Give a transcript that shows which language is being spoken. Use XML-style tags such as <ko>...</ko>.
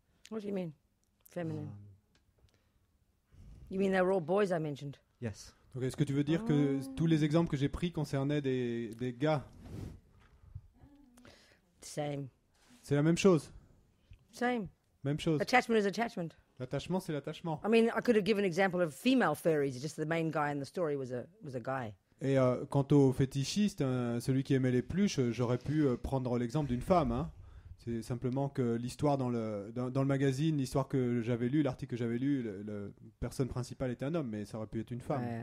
<en>What do you mean, feminine? You mean they were all boys I mentioned? Yes.</en> <fr>Donc, est-ce que tu veux dire que tous les exemples que j'ai pris concernaient des gars?</fr> <en>Same.</en> <fr>C'est la même chose.</fr> <en>Same.</en> <fr>Même chose.</fr> <en>Attachment is attachment.</en> <fr>L'attachement, c'est l'attachement.</fr> <en>I mean, I could have given an example of female furries. Just the main guy in the story was a guy.</en> <fr>Et quant au fétichiste, celui qui aimait les pluches, j'aurais pu prendre l'exemple d'une femme. Hein. C'est simplement que l'histoire dans le magazine, l'histoire que j'avais lue, l'article que j'avais lu, la personne principale était un homme, mais ça aurait pu être une femme.</fr>